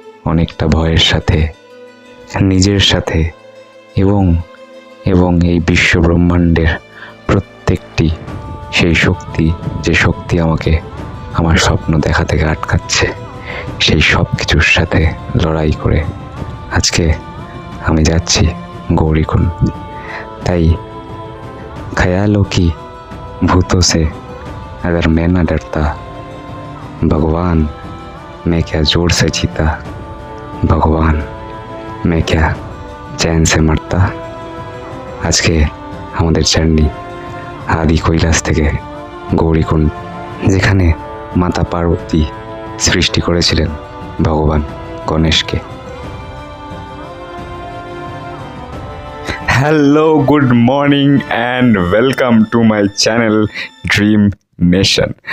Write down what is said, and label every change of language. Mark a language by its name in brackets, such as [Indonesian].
[Bangla] অনেকটা ভয়ের সাথে, নিজের সাথে এবং এবং এই বিশ্ব ব্রহ্মাণ্ডের প্রত্যেকটি সেই শক্তি, যে শক্তি আমাকে আমার স্বপ্ন দেখা থেকে আটকাচ্ছে, সেই সব কিছুর সাথে লড়াই করে আজকে আমি যাচ্ছি गौरीकुंड। [Hindi] ताई ख्यालों की भूतों से अगर मैं न डरता, भगवान मैं क्या जोर से जीता, भगवान मैं क्या चैन से मरता। आज के हमारे [Bangla] জার্নি आदि কৈলাস থেকে গৌরীকুণ্ড, যেখানে মাতা পার্বতী সৃষ্টি করেছিলেন ভগবান গণেশকে। [English] Hello, good morning and welcome to my channel dream nation.